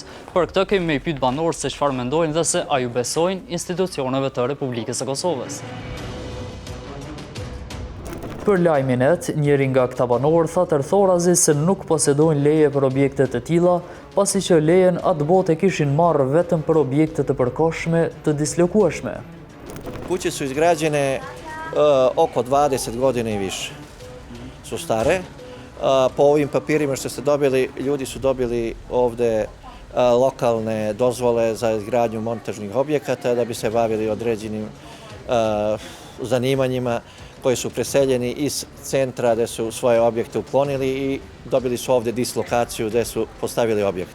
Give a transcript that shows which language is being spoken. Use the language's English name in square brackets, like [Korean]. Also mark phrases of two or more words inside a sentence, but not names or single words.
[Albanian] Për këtë kemi me i pyet banorët se çfarë mendojnë dhe se a ju besojnë institucioneve të Republikës së Kosovës. Për lajmin e njëri nga këta banorë tha tërthorazi se nuk posedojnë leje për objekte të tilla, pasi që lejen atë botë e kishin marrë vetëm për objekte të përkohshme të dislokueshme. [Serbian] Kuće su izgrađene oko 20 godina i više. Su stare. Po ovim papirima što ste dobili, ljudi su dobili ovde lokalne dozvole za izgradnju montažnih objekata da bi se bavili određenim zanimanjima koji su preseljeni iz centra gde su svoje objekte uklonili i dobili su ovde dislokaciju gde su postavili objekte.